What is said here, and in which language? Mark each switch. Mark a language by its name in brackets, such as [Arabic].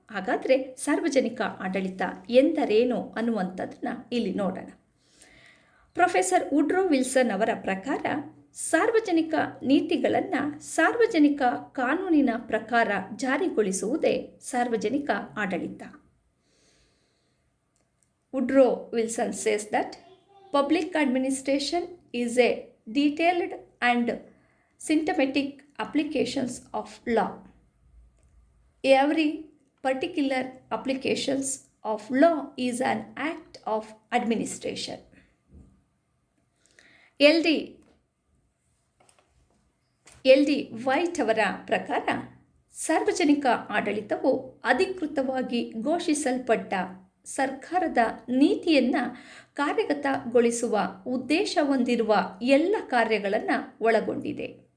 [Kannada] ಹಾಗಾದರೆ ಸಾರ್ವಜನಿಕ ಆಡಳಿತ ಎಂದರೇನು ಅನ್ನುವಂಥದ್ದನ್ನು ಇಲ್ಲಿ ನೋಡೋಣ. ಪ್ರೊಫೆಸರ್ ವುಡ್ರೋ ವಿಲ್ಸನ್ ಅವರ ಪ್ರಕಾರ ಸಾರ್ವಜನಿಕ ನೀತಿಗಳನ್ನು ಸಾರ್ವಜನಿಕ ಕಾನೂನಿನ ಪ್ರಕಾರ ಜಾರಿಗೊಳಿಸುವುದೇ ಸಾರ್ವಜನಿಕ ಆಡಳಿತ. [English] Woodrow Wilson says that public administration is a detailed and systematic applications of law. Every particular applications of law is an act of administration. [Kannada] LD white ಅವರ ಪ್ರಕಾರ ಸಾರ್ವಜನಿಕ ಆಡಳಿತವು ಅಧಿಕೃತವಾಗಿ ಘೋಷಿಸಲ್ಪಟ್ಟ ಸರ್ಕಾರದ ನೀತಿಯನ್ನು ಕಾರ್ಯಗತಗೊಳಿಸುವ ಉದ್ದೇಶ ಹೊಂದಿರುವ ಎಲ್ಲ ಕಾರ್ಯಗಳನ್ನು ಒಳಗೊಂಡಿದೆ.